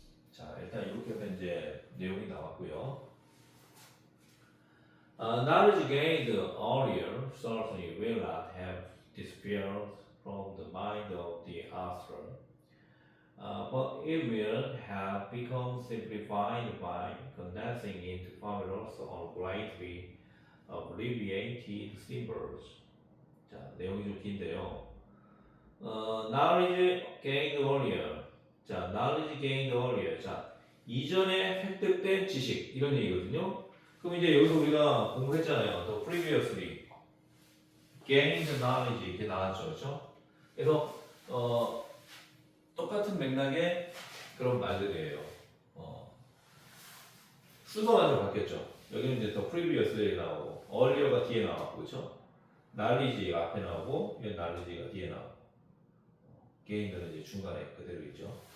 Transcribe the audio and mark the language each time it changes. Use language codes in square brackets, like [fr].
[ko] 자, 일단 이렇게 해서 이제 내용이 나왔고요. [en] Knowledge gained earlier certainly will not have disappeared from the mind of the author, but it will have become simplified by condensing into formulas or greatly abbreviated symbols. [ko] 자, 내용이 좀 긴데요. [en] Knowledge gained earlier. 자, knowledge gained earlier. [ko] 자, 이전에 획득된 지식 이런 얘기거든요. 그럼 이제 여기서 우리가 공부했잖아요. [en] The previously gained knowledge [ko] 이렇게 나왔죠, 그렇죠? 그래서 똑같은 맥락의 그런 말들이에요. 순서만 좀 바뀌었죠. 여기는 이제 [en] The previously [ko] 나오고 earlier가 뒤에 나왔고, 그렇죠? knowledge가 앞에 나오고 이건 knowledge가 뒤에 나오고 gained는 이제 중간에 그대로 있죠.